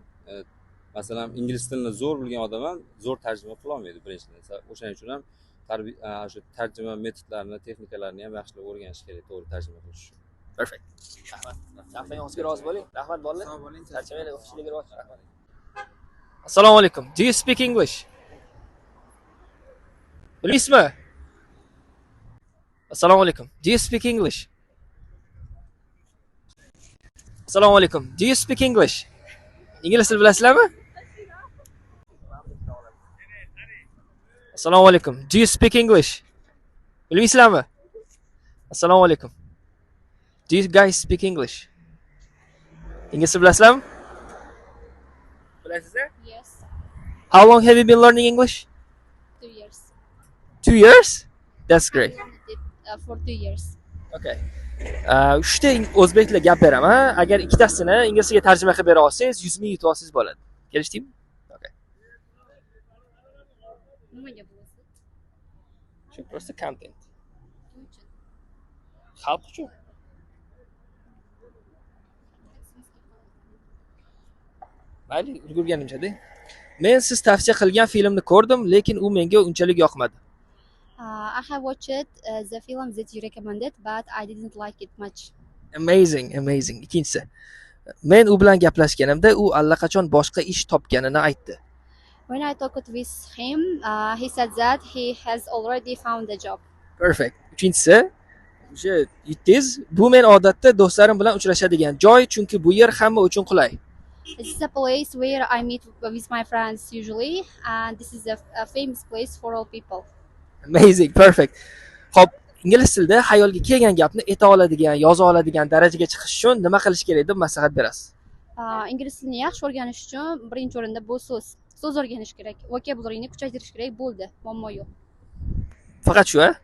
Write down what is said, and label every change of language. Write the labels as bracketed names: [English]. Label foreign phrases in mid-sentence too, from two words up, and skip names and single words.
[Uzbek] Masalan, ingliz tilini zo'r bilgan odam ham zo'r tarjima qila olmaydi birinchidan. O'shaning uchun ham shu tarjima metodlarini, texnikalarini ham yaxshilab o'rganish kerak to'g'ri tarjima qilish uchun. Perfect. Rahmat. Rahmatingizga rozi bo'ling. Rahmat bolalar. Sog' bo'ling. Charchamaylik, o'qishingizga rozi. Rahmat. Assalomu alaykum. [English] Do you speak English? [Uzbek] Bilasizmi? Assalomu alaykum. [English] Do you speak English? [Uzbek] Assalomu alaykum. [English] Do you speak English? [Uzbek] Ingliz til bilasizlarmi? Assalomu alaykum. [English] Do you speak English? [Uzbek] Bilmaysizlarmi? Assalomu alaykum. [English] Do you guys speak English? [Uzbek] Ingliz til bilasizlarmi? Bilasizlar? [English] Yes, How long have you been learning English? 2 years. 2 years? That's great. For 2 years. Okay. [Uzbek] Uchta o'zbek tilida gap beraman. Agar ikkitasini inglizchaga tarjima qilib bera olsangiz, 100 ming yutib olsangiz bo'ladi. Kelishdingmi? Okay. Nimaga bo'lsin? Shu просто content. Kim uchun? Xalq uchun. Mayli, ulgurganimcha-da. Men siz tavsiya qilgan filmni ko'rdim, lekin u menga unchalik yoqmadi. [English] I have watched the film that you recommended, but I didn't like it much. Amazing. [Uzbek] Ikkinchisi. Men u bilan gaplashganimda u allaqachon boshqa ish topganini aytdi. [English] When I talked with him, he said that he has already found a job. Perfect. [Uzbek] Uchinchisi, o'sha yutdingiz, bu men odatda do'stlarim bilan uchrashadigan joy, chunki bu yer hamma uchun qulay. [English] This is a place where I meet with my friends usually, and this is a famous place for all people. Amazing, perfect. [Uzbek] Xo'p, ingliz tilida xayolga kelgan gapni ayta oladigan, yoza oladigan darajaga chiqish uchun nima qilish kerak deb maslahat berasiz? Ingliz tilini yaxshi o'rganish uchun birinchi o'rinda bu so'z o'rganish kerak, vocabularyni kuchaytirish kerak, bo'ldi, muammo yo'q. Faqat shu, a?